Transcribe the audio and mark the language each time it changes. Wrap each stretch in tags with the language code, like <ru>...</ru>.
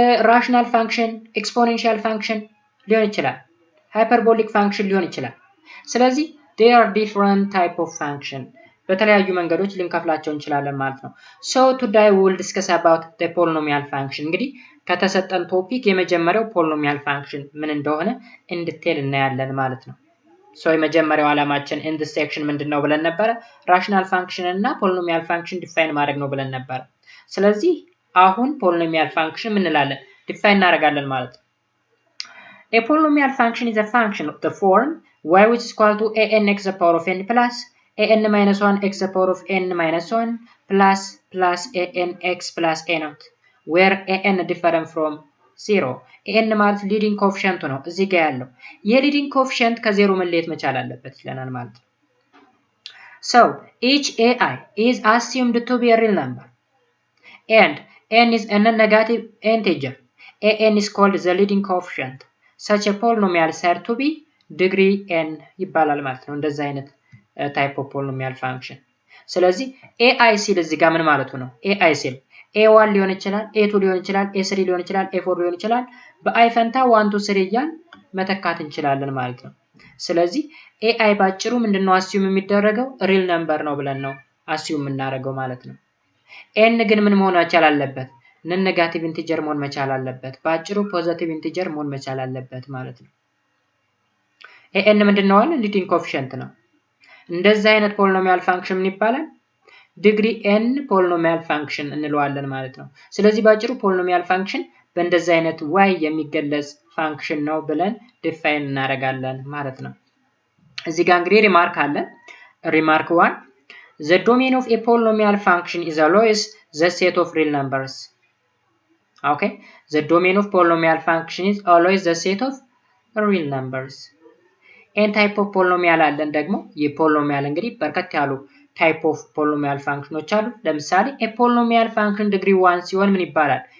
<am>ራሽናል ፋንክሽን፣ ኤክስፖኔንሻል ፋንክሽን ሊሆን ይችላል፣ ሃይፐርቦሊክ ፋንክሽን ሊሆን ይችላል። ስለዚህ</am> <en>there are different type of function</en> <am>በተለያዩ መንገዶች ልንከፍላቸው እንችላለን ማለት ነው።</am> <en>So today we will discuss about the polynomial function።</en> <am>እንግዲህ ከተሰጠን ቶፒክ የመጀመሪያው polynomial function ምን እንደሆነ</am> <en>in detail</en> <am>እናያለን ማለት ነው። So የመጀመሪያው ዓላማችን</am> <en>in this section</en> <am>ምንድነው ብለን ነበር? rational function እና polynomial function define ማድረግ ነው ብለን ነበር። ስለዚህ አሁን polynomial function ምን እንላለን? define እናደርጋለን ማለት ነው።</am> <en>A polynomial function is a function of the form y which is equal to an x to the power of n plus an minus 1 x to the power of n minus 1 plus an x plus a naught where an different from 0 an</en> <am>ማለት leading coefficient ነው እዚህ ጋር ያለው የleading coefficient ከዜሮ መለየት መቻል አለበት ይለናል ማለት ነው።</am> <en>So each ai is assumed to be a real number and n is a non-negative integer. an is called the leading coefficient. Such a polynomial said to be degree n</en> <am>ይባላል ማለት ነው። እንደዛ አይነት ታይፕ ኦፍ ፖሊኖሚያል ፋንክሽን። ስለዚህ ai ሲል እዚህ ጋር ምን ማለቱ ነው? ai ሲል a1 ሊሆን ይችላል፣ a2 ሊሆን ይችላል፣ a3 ሊሆን ይችላል፣ a4 ሊሆን ይችላል። በአይ ፈንታ 1 2 3 እያልን መተካት እንችላለን ማለት ነው። ስለዚህ ai ባጭሩ ምንድነው አስዩም የሚደረገው ሪል ነምበር ነው ብለን ነው አስዩም የምናደርገው ማለት ነው። n ግን ምን መሆን መቻል አለበት? ነን ኔጋቲቭ ኢንቲጀር መሆን መቻል አለበት። ባጭሩ ፖዚቲቭ ኢንቲጀር መሆን መቻል አለበት ማለት ነው። an ምንድነው አለ? ሊዲንግ ኮኤፊሺየንት ነው። እንደዛ አይነት ፖሊኖሚያል ፋንክሽን ምን ይባላል? ዲግሪ n ፖሊኖሚያል ፋንክሽን እንለዋለን ማለት ነው። ስለዚህ ባጭሩ ፖሊኖሚያል ፋንክሽን በእንደዛ አይነት y የሚገለጽ ፋንክሽን ነው ብለን ዲፋይን እናደርጋለን ማለት ነው። እዚህ ጋር እንግዲህ ሪማርክ አለ። ሪማርክ 1</am> <en>the domain of a polynomial function is always the set of real numbers. Okay, the domain of polynomial function is always the set of real numbers.</en> <am>n type of polynomial አለን ደግሞ የፖሊኖሚያል እንግዲህ በርከት ያሉ type of polynomial functions አሉ። ለምሳሌ</am> <en>a polynomial function degree 1</en> <am>ሲሆን ምን ይባላል?</am>